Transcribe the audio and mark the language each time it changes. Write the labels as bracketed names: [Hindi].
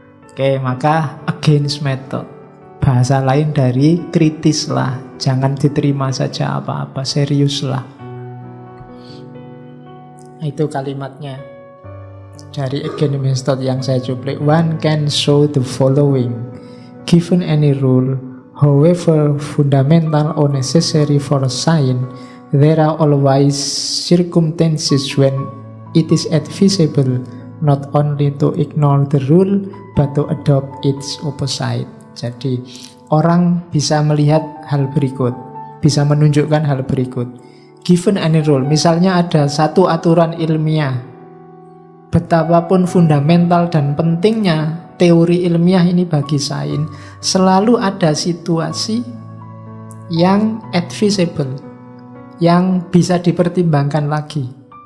[Indonesian] Oke, maka against method. Bahasa lain dari kritislah. Jangan diterima saja apa-apa, seriuslah. Itu kalimatnya dari against method yang saya cuplik. [English] One can show the following. Given any rule, however fundamental or necessary for a science, there are always circumstances when it is advisable not only to ignore the rule but to adopt its opposite. [Indonesian] Jadi orang bisa melihat hal berikut, bisa menunjukkan hal berikut. [English] Given any rule, [Indonesian] misalnya ada satu aturan ilmiah, betapapun fundamental dan pentingnya teori ilmiah ini bagi sains, selalu ada situasi yang advisable, yang bisa dipertimbangkan lagi.